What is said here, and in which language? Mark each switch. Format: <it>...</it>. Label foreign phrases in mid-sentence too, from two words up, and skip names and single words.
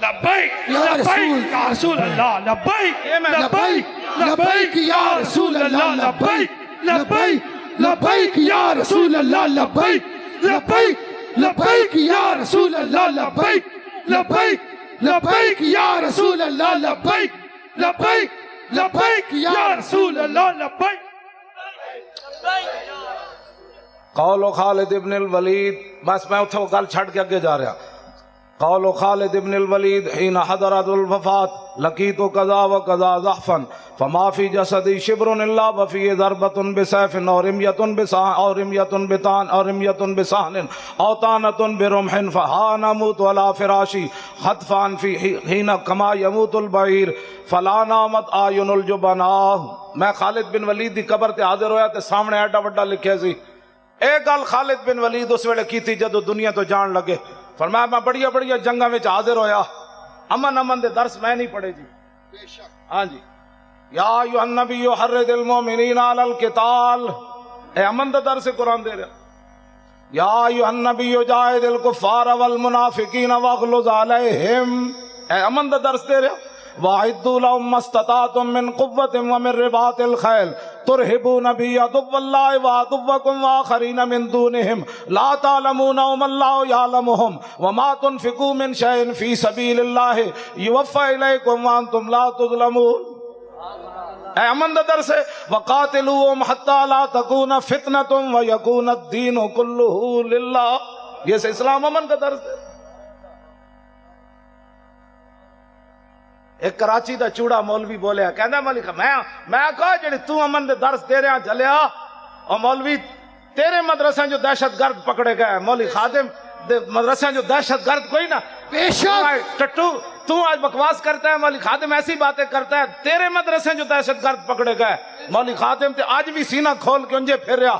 <ar>لبیک لبیک یا رسول اللہ, لبیک لبیک لبیک یا رسول اللہ, لبیک لبیک لبیک یا رسول اللہ, لبیک لبیک لبیک یا رسول اللہ, لبیک لبیک لبیک یا رسول اللہ, لبیک لبیک لبیک یا رسول اللہ, لبیک. قول خالد ابن الولید.</ar> <pa>بس میں اتھے وہ گل چھڑ کے اگے جا رہا.</pa> <ar>قول خالد بن الولید حين حضرت الوفات لقيت كذا وكذا ضعفا فما في جسدي شبر الا وفيه ضربة بسيف او رمية بسهن او طعنة برمح فها نموت على فراشي خطفا في حين كما يموت البعير فلا نامت اعين الجبناء.</ar> <pa>میں خالد بن ولید دی قبر تے حاضر ہویا تے سامنے ایڈا وڈا لکھیا سی. اے گل خالد بن ولید اس ویلے کیتی جدو دنیا تو جان لگے. فرمایا میں بڑیا بڑیا جنگاں وچ حاضر ہویا, امن دے درس میں نہیں پڑھے جی. ہاں جی,</pa> <ar>یا ایھا النبی حرض المؤمنین علی القتال,</ar> <pa>اے امن دا درس قرآن دے رہا.</pa> <ar>یا ایھا النبی جاہد الکفار والمنافقین واغلظ علیہم,</ar> <pa>اے امن دا درس دے رہا.</pa> <ar>وَأَعِدُّوا لَهُم مَّا اسْتَطَعْتُم مِّن قُوَّةٍ وَمِن رِّبَاطِ الْخَيْلِ تُرْهِبُونَ بِهِ عَدُوَّ اللَّهِ وَعَدُوَّكُمْ وَآخَرِينَ مِن دُونِهِمْ لَا تَعْلَمُونَهُمُ اللَّهُ يَعْلَمُهُمْ وَمَا تُنفِقُوا مِن شَيْءٍ فِي سَبِيلِ اللَّهِ يُوَفَّ إِلَيْكُمْ وَأَنتُمْ لَا تُظْلَمُونَ.</ar> <pa>اے امن دا درس ہے.</pa> <ar>وَقَاتِلُوهُمْ حَتَّى لَا تَكُونَ فِتْنَةٌ وَيَكُونَ الدِّينُ كُلُّهُ لِلَّهِ.</ar> <ur>یہ اسلام امن کا درس ہے.</ur> <pa>ایک کراچی دا چوڑا مولوی بولیا, کہندا مولوی میں کہا جڑی تو امن دے درس دے رہا جلیا, اور مولوی تیرے مدرسے جو دہشت گرد پکڑے گئے, مولوی خادم دے مدرسے جو دہشت گرد کوئی نہ.</pa> <ur>بے شک ٹٹو تو آج بکواس کرتا ہے, مولوی خادم ایسی باتیں کرتا ہے.</ur> <pa>تیرے مدرسے جو دہشت گرد پکڑے گئے, مولوی خادم تے آج بھی سینہ کھول کے انجے پھر رہا.</pa>